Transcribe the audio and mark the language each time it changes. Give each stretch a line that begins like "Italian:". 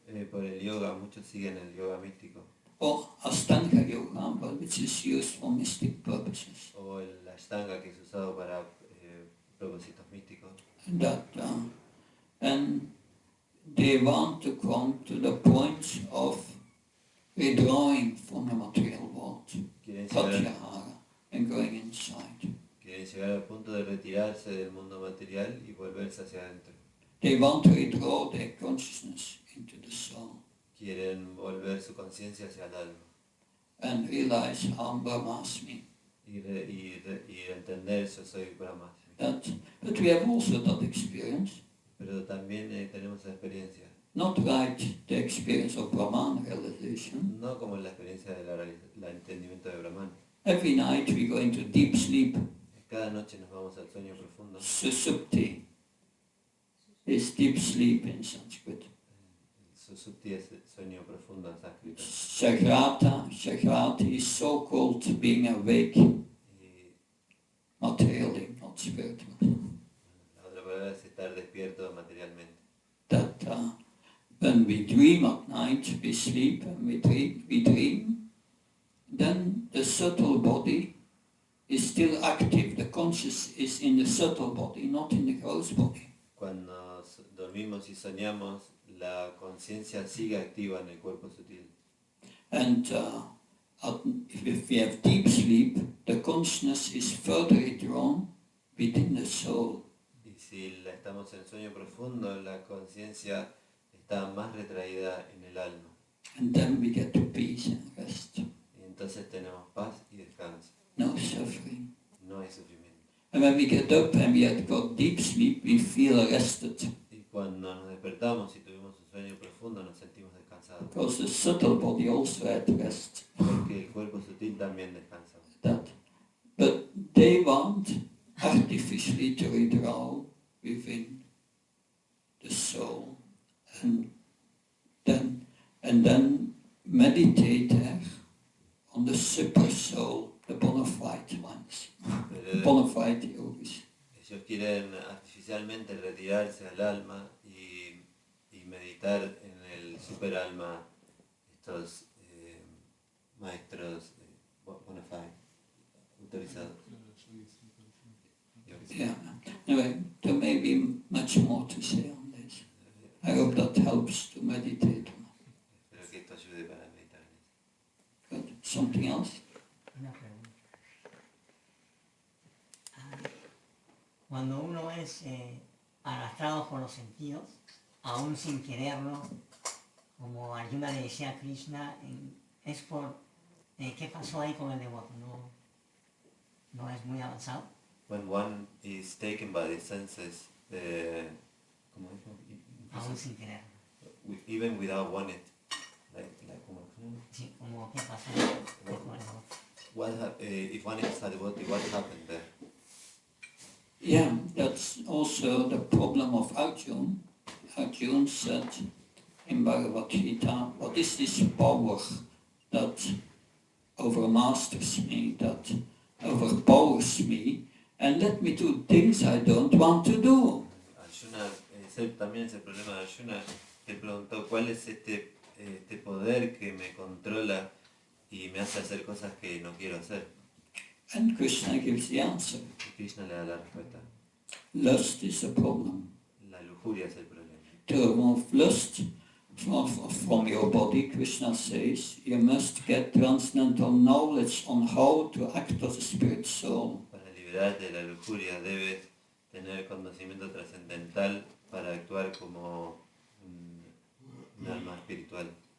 Spanish: Por el yoga, muchos siguen el yoga místico
English: or Ashtanga yoga, but which is used for mystic purposes.
Spanish: o el ashtanga que es usado para propósitos místicos.
English: And they want to come to the point of withdrawing from the material world,
Spanish: Quieren llegar,
English: pratyahara, and going inside.
Spanish: quieren llegar al punto de retirarse del mundo material y volverse hacia adentro.
English: They want to withdraw their consciousness into the soul
Spanish: Quieren volver su conciencia hacia el alma
English: and realize Aham Brahmasmi.
Spanish: y entender yo soy Brahma.
English: But we have also that experience,
Spanish: Pero también tenemos esa experiencia,
English: not like the experience of Brahman realization.
Spanish: no como la experiencia del entendimiento de Brahman.
English: Every night we go into deep sleep,
Spanish: Cada noche nos vamos al sueño profundo.
English: susupti is deep sleep in Sanskrit.
Spanish: Susupti es sueño profundo en sánscrito.
English: Shagrati is so called being awake
Spanish: Y
English: materially, not spiritually.
Spanish: la otra palabra es estar despierto materialmente.
English: That when we dream at night, we sleep and we dream, then the subtle body is still active. The conscious is in the subtle body, not in the gross body.
Spanish: Cuando dormimos y soñamos, la conciencia sigue activa en el cuerpo sutil.
English: And if we have deep sleep, the consciousness is further withdrawn within the soul.
Spanish: Y si estamos en sueño profundo, la conciencia está más retraída en el alma.
English: And then we get to peace and rest.
Spanish: Y entonces tenemos paz y descanso.
English: No suffering.
Spanish: No hay sufrimiento.
English: And when we get up and we have got deep sleep, we feel rested.
Spanish: Y cuando nos despertamos y tuvimos un sueño profundo, nos sentimos descansados.
English: Because the subtle body also had rest.
Spanish: Porque el cuerpo sutil también descansa.
English: But they want artificially to withdraw within the soul and then meditate there on the super soul, the bona fide ones, bona fide yogis.
Spanish: Ellos quieren artificialmente retirarse al alma y meditar en el super alma, estos maestros bona fide, autorizados.
English: Yeah. Anyway, there may be much more to say on this. I hope that helps to meditate on it.
Spanish: Espero que esto ayude para meditar en eso.
English: Good. Something else?
Spanish: Una pregunta. Cuando uno es arrastrado por los sentidos, aún sin quererlo, como Arjuna le decía a Krishna, es por... ¿qué pasó ahí con el devoto? ¿No es muy avanzado?
English: When one is taken by the senses,
Spanish: ¿cómo dijo? Aún sin quererlo.
English: Even without wanting it, ¿cómo?
Spanish: Sí, como ¿qué pasó con el devoto?
English: If one is a devotee, what happened there? Yeah, that's also the problem of Arjuna. Arjuna said in Bhagavad Gita, what is this power that overmasters me, that overpowers me, and let me do things I don't want to do?
Spanish: Arjuna, también es el problema de Arjuna, que preguntó cuál es este poder que me controla y me hace hacer cosas que no quiero hacer.
English: And Krishna gives the answer.
Spanish: Y Krishna le da la respuesta.
English: Lust is the problem.
Spanish: La lujuria es el problema.
English: To remove lust from your body, Krishna says, you must get transcendental knowledge on how to act as a spirit soul.
Spanish: Para liberarte de la lujuria debes tener conocimiento trascendental para actuar como un alma espiritual.